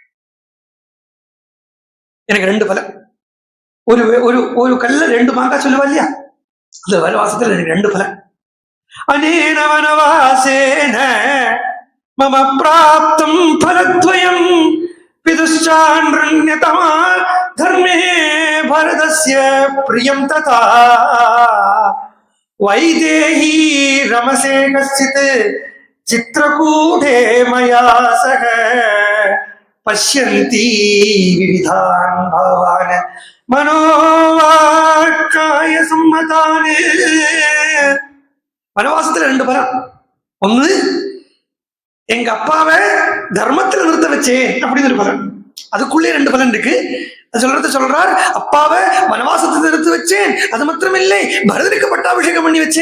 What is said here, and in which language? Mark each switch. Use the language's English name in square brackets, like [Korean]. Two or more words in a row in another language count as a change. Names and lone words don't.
[Tamil] எனக்கு 2 பலன். ஒரு கல்ல 2 மாங்காய் சொல்லுவா இல்லையா, அந்த வனவாசத்துல எனக்கு 2 பலன். [Sanskrit] अनेन वनवासेन मम प्राप्तं फलद्वयम् पितुश्चान्यतमा धर्मे भरतस्य प्रियं तथा वैदेही रमसे कश्चित् चित्रकूटे मया सह पश्यन्ति विविधान् भावान् मनोवाक्काय सम्मतान्. [Tamil] வனவாசத்துல 2 பலம். ஒண்ணு, எங்க அப்பாவை தர்மத்துல நிறுத்த வச்சேன் அப்படின்னு ஒரு பலன். அதுக்குள்ளே 2 பலன் இருக்கு. சொல்றார், அப்பாவை வனவாசத்தை நிறுத்த வச்சேன், அது மாத்திரமில்லை பரதனுக்கு பட்டாபிஷேகம் பண்ணி வச்சேன்.